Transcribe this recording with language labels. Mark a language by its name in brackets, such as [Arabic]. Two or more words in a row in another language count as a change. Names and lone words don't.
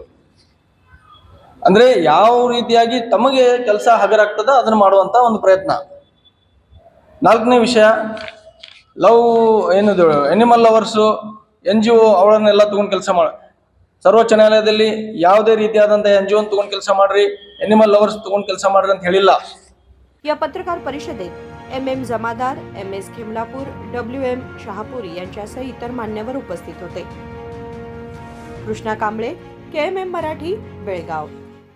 [Kannada] ಅಂದರೆ ಯಾವ ರೀತಿಯಾಗಿ ತಮಗೆ ಕೆಲಸ ಹಗರಾಗ್ತದ ಅದನ್ನು ಮಾಡುವಂಥ ಒಂದು ಪ್ರಯತ್ನ। 4ನೇ ವಿಷಯ, [English] animal lovers, [Kannada] NGO ಅವಳನ್ನೆಲ್ಲ ತಗೊಂಡು ಕೆಲಸ ಸರ್ವೋಚ್ಚ ನ್ಯಾಯಾಲಯದಲ್ಲಿ ಯಾವುದೇ ರೀತಿಯಾದಂಥ NGO ತಗೊಂಡು ಕೆಲಸ ಮಾಡ್ರಿ, [English] animal lovers [Kannada] ತಗೊಂಡು ಕೆಲಸ ಮಾಡ್ರಿ ಅಂತ ಹೇಳಿಲ್ಲ। [Marathi] या पत्रकार परिषदेत MM जमादार, MS खेमलापूर, WM शहापुरी यांच्यासह इतर मान्यवर उपस्थित होते। कृष्णा कांबळे, KMM मराठी, बेळगाव।